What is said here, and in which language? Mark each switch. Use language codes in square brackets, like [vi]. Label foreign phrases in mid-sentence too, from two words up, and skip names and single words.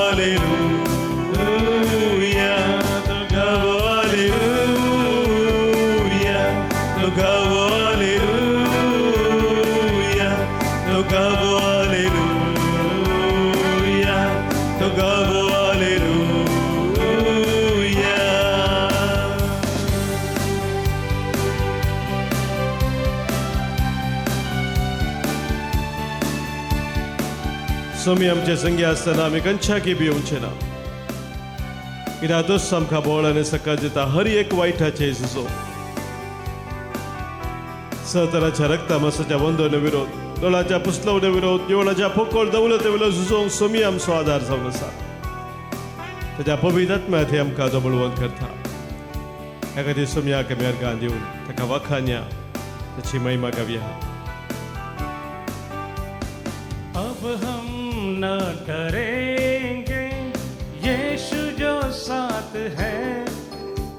[hi] हालेलुया, तो गाओ हालेलुया, तो गाओ हालेलुया, तो गाओ हालेलुया, तो गाओ हालेलुया. [kok] सोमी आमचे संगी आसतना आमी खंयच्याकी भिवचे ना, कित्याक तोच आमकां बळ आनी सकाळ दिता हर एक वायटाचे झुजो. सहतराच्या रक्तामसाच्या बंदोन विरोध, दोळाच्या पुसलवणे विरोध, जिवणाच्या पोकळ दवलते वेलो झुजोवंक सोमी आमचो आदार जावन आसा. ताच्या पवित्र आत्म्यात हे आमकां बळवंत करता. ह्या खातीर सोम्याक आमी अर्गां दिवन ताका वाखाणया, ताची महिमा गावया. [hi] अब हम न डरेंगे यीशु जो साथ है,